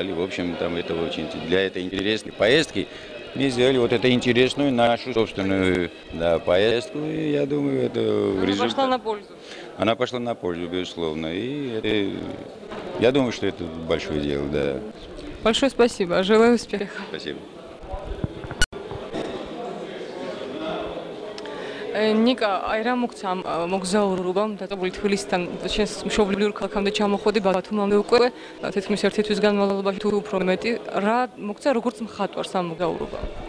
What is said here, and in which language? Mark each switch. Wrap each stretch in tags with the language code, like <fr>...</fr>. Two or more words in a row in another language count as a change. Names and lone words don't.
<ru>В общем, там это очень для этой интересной поездки мы сделали вот эту интересную нашу собственную поездку, и я думаю, это результат. Пошла на пользу. Она пошла на пользу, безусловно, и я думаю, что это большое дело, да. Большое спасибо, желаю успеха. Спасибо.</ru> <ka>ნიკა, აი რა მოგცა მოგზაურობამ დაწებული თბილისიდან შენს მშობლიურ ქალაქამდე ჩამოხვედი ბათუმამდე უკვე თითქმის ერთი თვის განმავლობაში თუ უფრო მეტი რა მოგცა როგორც მხატვარს ამ მოგზაურობამ</ka>